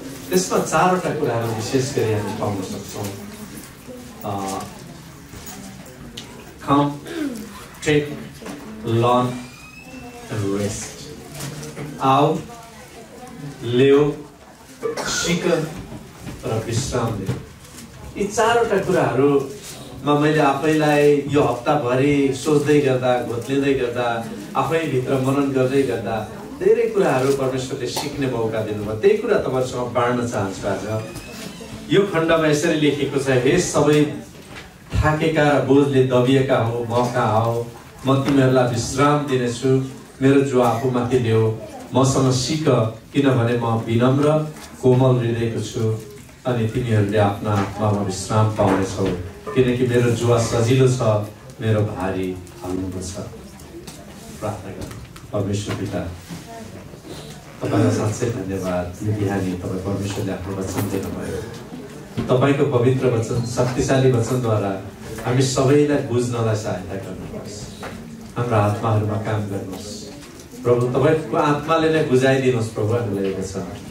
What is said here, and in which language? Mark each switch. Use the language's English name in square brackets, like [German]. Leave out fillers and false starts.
[Nepali] त्यसमा 4वटा कुराहरू विशेष गरी हामी पाउन सक्छौँ। [English] Come, take, learn and rest. [Nepali] आओ, ल्याऊ, सिक र विश्राम लिऊ। यी 4वटा कुराहरूमा मैले आफैलाई यो हप्ताभरि सोच्दै गर्दा, घोत्लिँदै गर्दा, आफैभित्र मनन गर्दै गर्दा धेरै कुराहरू परमेश्वरले सिक्ने मौका दिनुभयो। त्यही कुरा तपाईँहरूसँग बाँड्न चाहन्छु आज। यो खण्डमा यसरी लेखेको छ, हे सबै थाकेका र बोझले दबिएका हो, म कहाँ आओ, म तिमीहरूलाई विश्राम दिनेछु। मेरो जो आफूमाथि ल्याऊ, मसँग सिक, किनभने म विनम्र कोमल हृदयको छु अनि तिमीहरूले आफ्ना आत्मामा विश्राम पाउनेछौ, किनकि मेरो जुवा सजिलो छ, मेरो भारी हल्लुको छ। प्रार्थना गर्नु। परमेश्वर पिता, तपाईँलाई साँच्चै धन्यवाद। यो बिहानी तपाईँ परमेश्वरले आफ्नो वचन दिनुभयो। तपाईँको पवित्र वचन, शक्तिशाली वचनद्वारा हामी सबैलाई बुझ्नलाई सहायता गर्नुहोस्। हाम्रो आत्माहरूमा काम गर्नुहोस् प्रभु। तपाईँको आत्माले नै बुझाइदिनुहोस् प्रभु हामीलाई यो वचन।